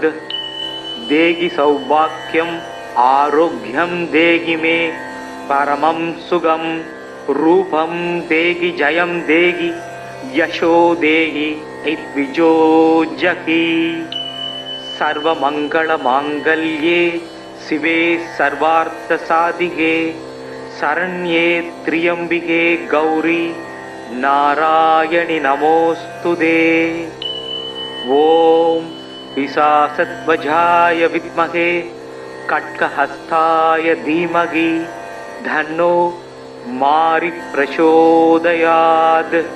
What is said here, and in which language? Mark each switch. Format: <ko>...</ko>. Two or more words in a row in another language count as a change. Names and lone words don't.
<sa>देहि सौभाग्यम् आरोग्यं देहि मे परमं सुगं रूपं देहि जयं देहि यशो देहि इद्विजोजहि सर्वमङ्गलमाङ्गल्ये शिवे सर्वार्थसाधिके शरण्ये त्र्यम्बिके गौरि नारायणि नमोऽस्तु ते. ॐ पिशाचध्वजाय विद्महे खड्गहस्ताय धीमहि तन्नो मारी प्रचोदयात्.</sa>